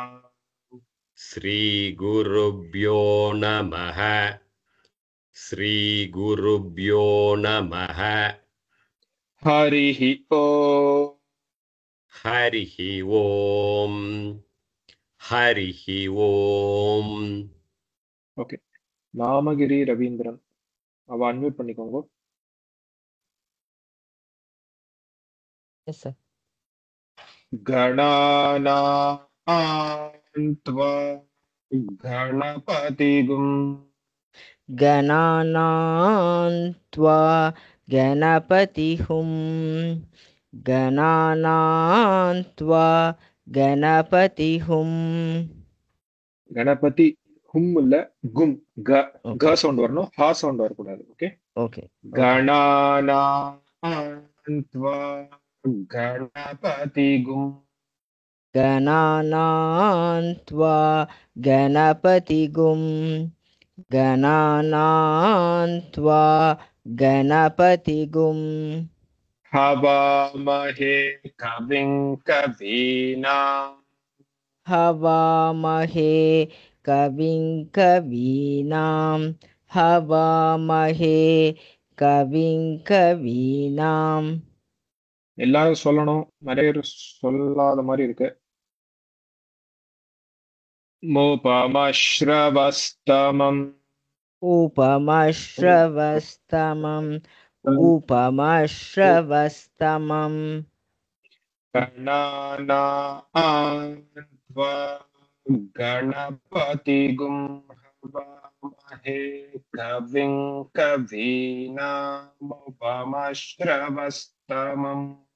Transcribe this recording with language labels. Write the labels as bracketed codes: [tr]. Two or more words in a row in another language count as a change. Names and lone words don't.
[sa] श्रीगुरुभ्यो नमः श्रीगुरुभ्यो नमः हरिः ओम् हरिः ओम् हरिः ओम् [ta] ஓகே நாமகிரி ரவீந்திரன் அவ அன்மியூட் பண்ணிக்கோங்க [en] Yes, sir. [sa] गणानान्त्वा गणपतिगुं गणानान्त्वा गणपतिहुं गणानान्त्वा गणपतिहुं [ta] கணபதி ஹும் இல்ல கும் க [en] Okay. [ta] க சவுண்ட் வரணும் ஹா சவுண்ட் வரக்கூடாது ஓகே [en] Okay. [sa] गणानान्त्वा गणपतिगुं गणानान्त्वा गणपतिगुं गणानान्त्वा गणपतिगुं हवामहे कविं कवीनाम् हवामहे कविं कवीनां हवामहे कविं कवीनां [ta] எல்லாரும் சொல்லணும் நிறைய பேர் சொல்லாத மாதிரி இருக்கு மோபமஸ்ரவஸ்தமம் [sa] उपमश्रवस्तमम् उपमश्रवस्तमम् गणानान्त्वा गणपतिगुं हवामहे कविं कवीनामुपमश्रवस्तमम्